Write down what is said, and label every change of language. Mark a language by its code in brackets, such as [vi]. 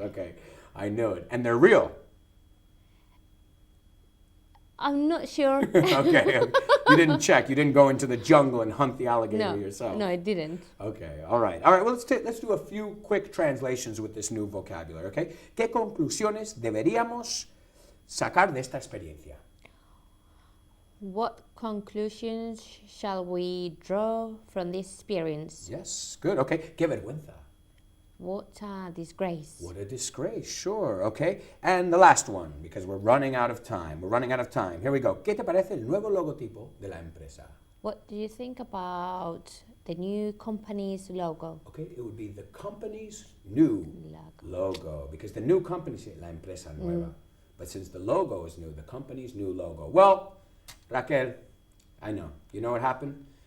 [en] Okay. I knew it. And they're real. I'm not sure. Okay. You didn't check. You didn't go into the jungle and hunt the alligator yourself. No, I didn't. Okay. All right. All right. Well, let's do a few quick translations with this new vocabulary. Okay. [es] ¿Qué conclusiones deberíamos sacar de esta experiencia? [en] What conclusions shall we draw from this experience? Yes. Good. Okay. [es] Qué vergüenza. [en] What a disgrace. What a disgrace. Sure. Okay. And the last one, because we're running out of time. We're running out of time. Here we go. [es] ¿Qué te parece el nuevo logotipo de la empresa? [en] What do you think about the new company's logo? Okay. It would be the company's new logo. Because the new company is [es] la empresa nueva. [en] But since the logo is new, the company's new logo. Well, Raquel, I know. You know what happened?